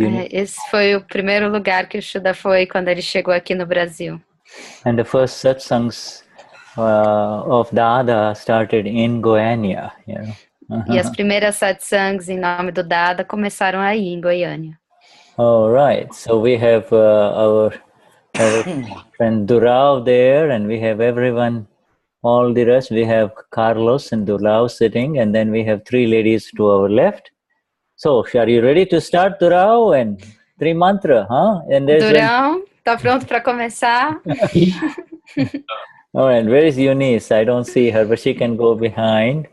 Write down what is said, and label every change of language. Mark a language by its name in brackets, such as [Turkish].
[Portuguese] Esse foi o primeiro lugar que o Shuddha foi quando ele chegou aqui no Brasil. [English] And the first satsangs of Dada started in Goiânia. [Portuguese] E as primeiras satsangs em nome do Dada começaram aí em Goiânia. [English] All right, so we have our friend Durao there, and we have everyone, all the rest. We have Carlos and Durao sitting, and then we have three ladies to our left. So, are you ready to start, Durao? And Trimantra, huh? And [Portuguese] Durão, tá pronto para começar? [English] All right, where is Eunice? I don't see her, but she can go behind.